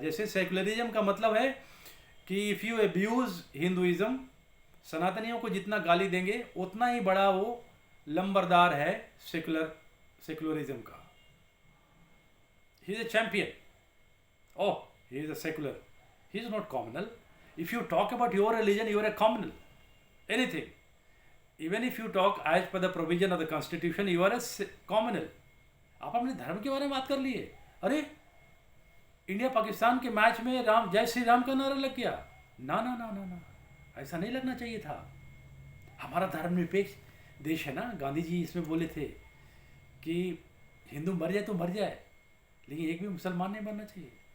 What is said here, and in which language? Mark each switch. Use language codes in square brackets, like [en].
[hi] जैसे सेकुलरिज्म का मतलब है कि [en] if you abuse Hinduism, [hi] सनातनियों को जितना गाली देंगे उतना ही बड़ा वो लंबरदार है सेकुलरिज्म का। [en] He is a champion. Oh, he is a secular, he is not communal. If you talk about your religion you are a communal, anything. Even if you talk as per the provision of the constitution, you are a communal. [hi] आप अपने धर्म के बारे में बात कर लिए। अरे इंडिया पाकिस्तान के मैच में राम जय श्री राम का नारा लग गया। ना ना ना ना ना, ऐसा नहीं लगना चाहिए था। हमारा धर्मनिरपेक्ष देश है ना। गांधी जी इसमें बोले थे कि हिंदू मर जाए तो मर जाए, लेकिन एक भी मुसलमान नहीं मरना चाहिए।